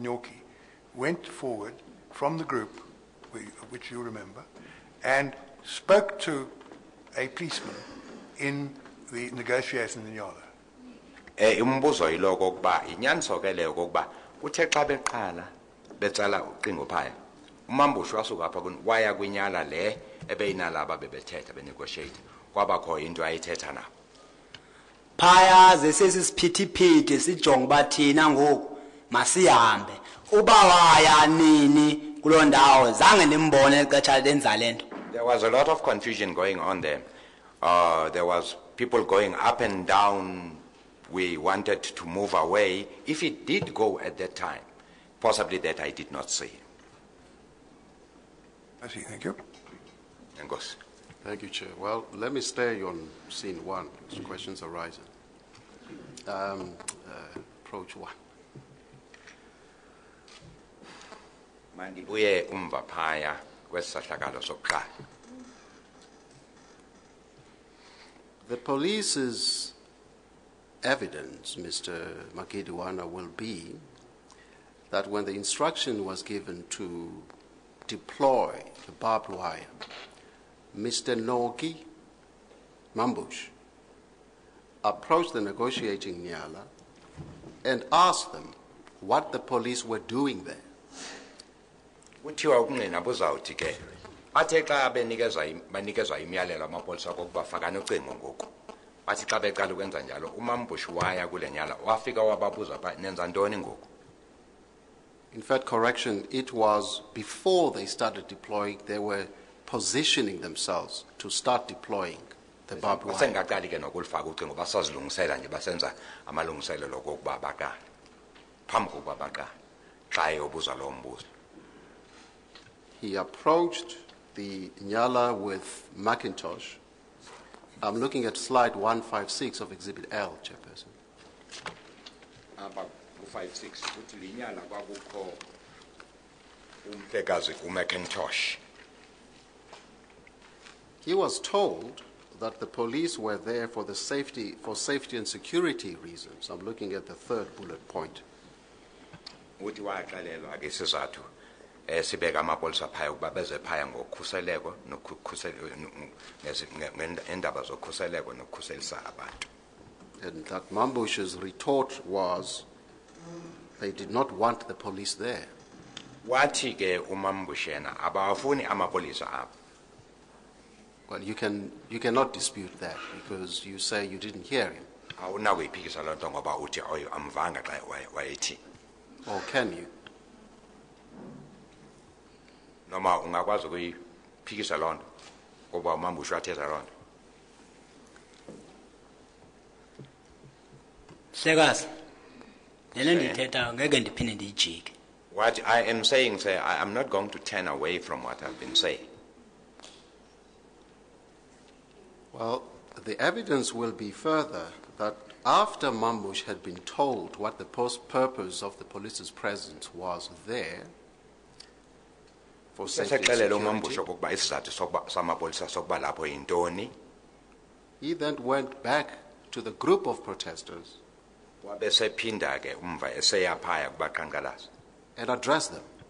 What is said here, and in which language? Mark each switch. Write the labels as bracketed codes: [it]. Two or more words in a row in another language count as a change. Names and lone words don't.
[en] Nyoki went forward from the group, which you remember, and spoke to a policeman in the negotiation in Inyala? [xh] Umbuzo yiloko okuba inyaniso ke leyo kokuba uthe xa beqala betsala ucingo phaya umambushi wasuka apha waya kwinyala le ebeyinalaba bebethetha benegotiate kwabakho into ayithetha nabo. Phaya zesesisiphithiphithi sijonga uba thina ngoku masihambe. Uba waya nini kuloo ndawo zange ndimbone ixesha lenza le nto. [en] There was a lot of confusion going on there. There was people going up and down. We wanted to move away. If it did go at that time, possibly that I did not see. I see. Thank you. Ngos. Thank you, Chair. Well, let me stay on scene one, as questions arising. Approach one. [xh] Mandibuye umva phaya kwesihlakalo sokuqala. [en] The police's evidence, Mr. Makidiwana, will be that when the instruction was given to deploy the barbed wire, Mr. Nogi Mambush approached the negotiating Nyala and asked them what the police were doing there. [xh] Kuthiwa ukungqina buzawuthi ke bathe xa banikezwa imiyalelo amapolisa kokuba fakani ucingo ngoku bathi xa beqala ukwenza njalo umambushi waya kule nyala wafika wababuza pha nenza ntoni ngoku. [en] In fact, correction, it was before they started deploying, they were positioning themselves to start deploying the barbed wire. [xh] Basengaqali ke nokulifaka ucingo basazilungisela nje basenza amalungiselelo kokuba baqale phambi kokuba baqale xa eyobuza lo mbuzo. [en] He approached the Nyala with Macintosh. I'm looking at slide 156 of Exhibit L, Chairperson. [xh] Apha ku-56 kuthi linyala kwakukho umhlekazi uMacintosh. [en] He was told that the police were there for safety and security reasons. I'm looking at the third bullet point. [xh] Uthi waxelelwa ke isizathu sibeka amapolisa phaya ukuba beze phaya ngokhuseleko ngendaba zokhuseleko nokukhuselisa abantu. [en] And that Mambush's retort was, they did not want the police there. [xh] Wathi ke umambushi yena abawafuni amapolisa apho. [en] Well, you cannot dispute that because you say you didn't hear him. [xh] Awunakuyiphikisa loo nto ngoba uthi amvanga xa wayethi. [en] Or can you? [xh] Noma ungakwazi ukuyiphikisa loo nto ngoba umambushi wathetha loo nto. Hlekazi. Lena ndithetha ngeke ndiphinde ndiyijike. [en] What I am saying, sir, I am not going to turn away from what I've been saying. Well, the evidence will be further that after Mambush had been told what the purpose of the police's presence was there, for safety and security, he then went back to the group of protesters and addressed them.